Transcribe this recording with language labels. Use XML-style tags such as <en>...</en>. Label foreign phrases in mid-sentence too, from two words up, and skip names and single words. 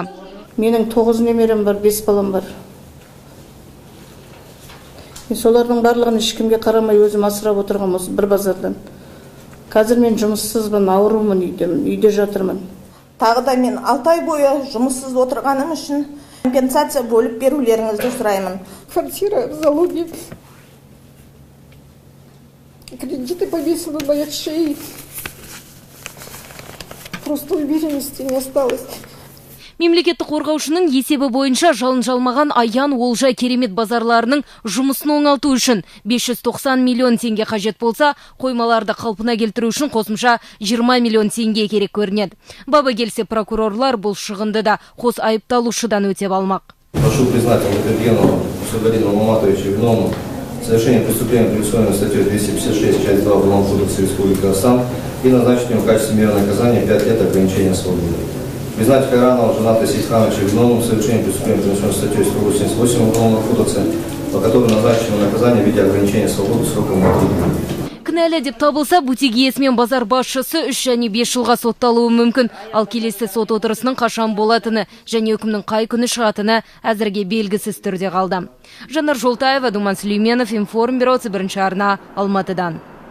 <kk>Менің 9 немерем бар, 5 балам бар. Солардың барлығын ешкімге қарамай өзім асырап отырған осы бір базардан. Қазір мен жұмыссызбын, аурумын, үйде жатырмын. Тағы да мен 6 ай бойы жұмыссыз отырғаным үшін компенсация бөліп берулеріңізді сұраймын.</kk> <ru>Квартира в залоге. Кредиты повесили на моих шее. Просто уверенности не осталось.</ru> <kk>Мемлекеттік қорғаушының есебі бойынша жалын жалмаған Аян, Олжа, Керемет базарларының жұмысын оңалту үшін 590 миллион теңге қажет болса, қоймаларды қалпына келтіру үшін қосымша 20 миллион теңге керек көрінеді. Бабы келсе, прокурорлар бұл шығынды да қос айыпталушыдан өтеп алмақ.</kk> <ru>Прошу признать Алдабергенову Сугарину Маматовичу виновным в совершении преступления, предусмотренного статьей 256, часть 2 Уголовного кодекса Республики Казахстан, и назначить ему в качестве меры наказания 5 лет ограничения свободы. Признать Хайранова Жаната Сейтхановича виновным в совершении преступления, предусмотренного статьей 188 Уголовного кодекса, по которому назначено наказание в виде ограничения свободы сроком на 3 года.</ru> <kk>Кінәлі деп табылса, бутик иесі мен базар басшысы 3 және 5 жылға сотталуы мүмкін. Ал келесі сот отырысының қашан болатыны және үкімнің қай күні шығатыны әзірге белгісіз түрде қалды. Жанар Жолтаева, Думан Сүлейменов, Информбюро, бірінші арна, Алматыдан.</kk>